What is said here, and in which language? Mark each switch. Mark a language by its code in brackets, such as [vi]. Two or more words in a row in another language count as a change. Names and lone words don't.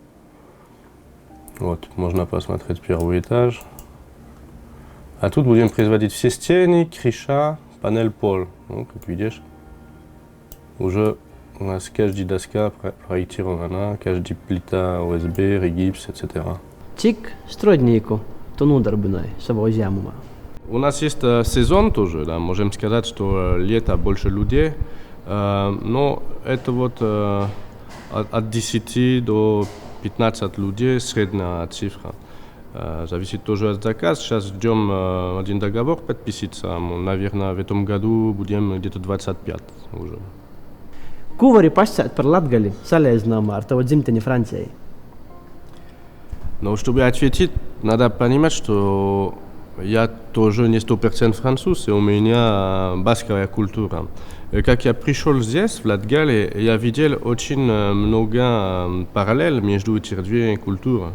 [ru] Вот, можно посмотреть 1-й этаж. А тут будем производить все стены, крыша, панель пол. Ну, как видишь, уже у нас каждая доска проектирована, каждая плита ОСБ, гипс, etc. [lv] Cik strādnieku tu nodarbināji savā uzņēmumā? [ru] У нас есть сезон тоже, да, можем сказать, что лето больше людей, но это вот от 10 до 15 людей средняя цифра. Зависит тоже от заказа. Сейчас ждем один договор подписаться. Наверное, в этом году будем где-то 25 уже. [lv] Ko vari pasakāt par Latgali salīdzinājumā ar tavu dzimteni Francijai? [ru] Но чтобы ответить, надо понимать, что Я тоже не 100% француз, и у меня басковая культура. Как я пришел здесь, в Латгалии, я видел очень много параллелей между этими двумя культурами.